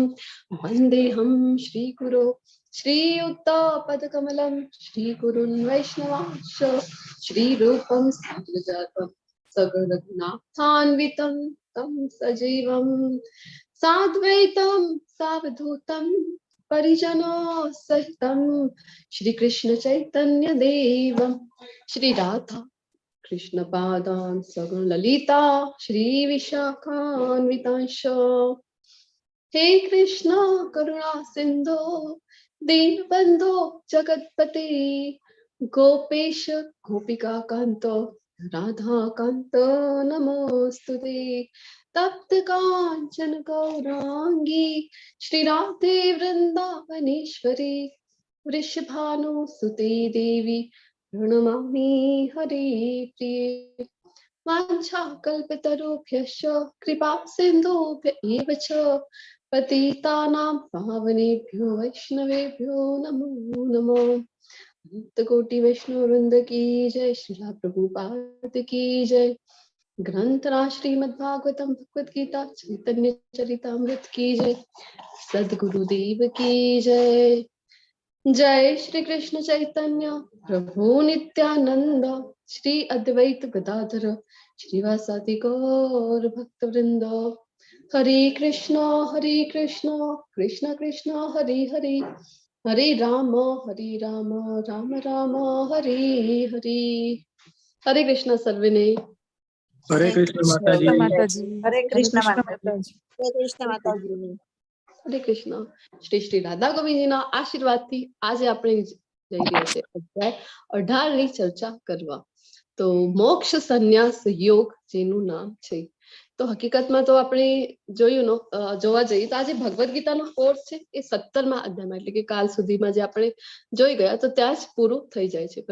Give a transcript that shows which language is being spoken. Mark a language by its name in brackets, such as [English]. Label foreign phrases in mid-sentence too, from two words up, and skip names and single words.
[Sanskrit] वन्देऽहं श्रीगुरो श्रीयुक्तपदकमलं श्रीगुरुन् वैष्णवांश्च श्रीरूपं साग्रजातं सगरघुनाथान्वितं तं सजीवं साद्वैतं सावधूतं परिजनों सहितं श्रीकृष्ण चैतन्य देवं श्रीराधा कृष्ण पादान् सगुण ललिता श्री विशाखान्वितांश। हे कृष्ण करुणा सिंधु दीनबंधो जगतपते गोपेश गोपिका कांत राधा कांत नमोस्तुते। तप्त कांचन गौरांगी श्री राधे वृंदावनेश्वरी वृषभानुसुते देवी प्रणमामि हरे प्रिये। वाञ्छाकल्पतरुभ्यश्च कृपा सिन्धुभ्य एव च पतितानां पावनेभ्यो वैष्णवेभ्यो नमो नमः। [Hindi] अनंत कोटि वैष्णव वृंद की जय, श्रीला प्रभुपाद की जय। ग्रंथराज श्रीमद्भागवतम भगवद गीता चैतन्य चरितामृत की जय। सद्गुरुदेव की जय। जय श्री कृष्ण चैतन्य प्रभु नित्यानंद श्री अद्वैत गदाधर श्रीवासादि गौर भक्त वृंद। [Sanskrit] हरे कृष्ण कृष्ण कृष्ण हरे हरे, हरे राम राम राम हरे हरे। [Gujarati] હરે કૃષ્ણ સર્વેને। [Hindi] हरे कृष्ण माता जी। माता जी। हरे कृष्ण माता माता जी। हरे कृष्ण माता जी। [Gujarati] हरे कृष्ण। श्री श्री राधा गोविंदजीના આશીર્વાદથી આજે આપણે જઈ રહ્યા છે અધ્યાય 18 ની ચર્ચા કરવા. તો મોક્ષ સંન્યાસ યોગ જેનું નામ છે. તો હકીકતમાં તો આપણે જોયું જોવા જઈએ તો આજે ભગવદ ગીતાનો કોર્સ છે એ 17મા અધ્યાયમાં એટલે કે કાલ સુધીમાં જે આપણે જોઈ ગયા તો ત્યાં જ પૂરું થઈ જાય છે.